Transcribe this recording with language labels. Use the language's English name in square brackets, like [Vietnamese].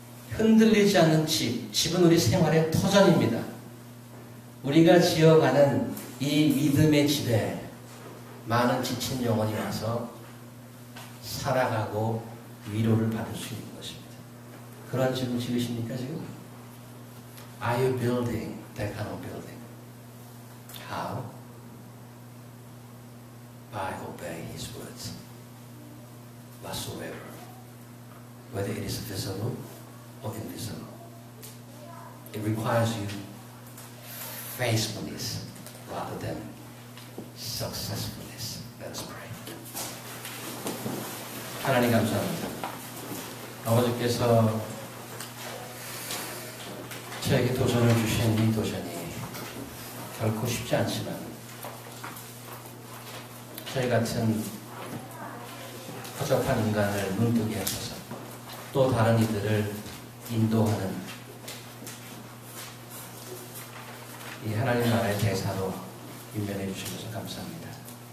[Korean] 흔들리지 않는 집은 우리 생활의 터전입니다. 우리가 지어가는 이 믿음의 집에 많은 지친 영혼이 와서 살아가고 위로를 받을 수 있는 것입니다. 그런 집을 지으십니까 지금? [English] Are you building that kind of building? How? By obeying His words. Whatsoever, whether it is visible or invisible. It requires you faithfulness rather than successfulness. Let us pray. [Korean] 하나님 감사합니다. 아버지께서 저에게 도전을 주신 이 도전이 결코 쉽지 않지만 저희 같은 허접한 인간을 눈뜨게 하셔서 또 다른 이들을 인도하는 이 하나님 나라의 대사로 임명해 주셔서 감사합니다.